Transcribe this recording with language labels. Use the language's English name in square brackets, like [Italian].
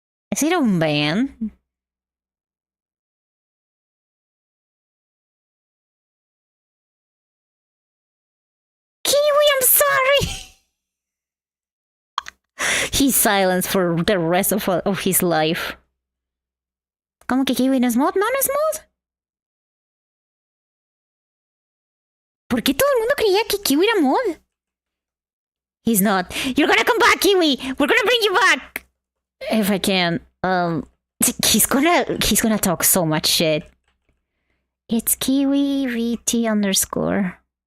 [English] Is it on ban? Kiwi, I'm sorry! He's silenced for the rest of his life. [Spanish] ¿Cómo que Kiwi no es mod? ¿No es mod? ¿Por qué todo el mundo creía que Kiwi era mod? [English] He's not. You're gonna come back, Kiwi! We're gonna bring you back! If I can. He's gonna talk so much shit. It's Kiwi VT underscore.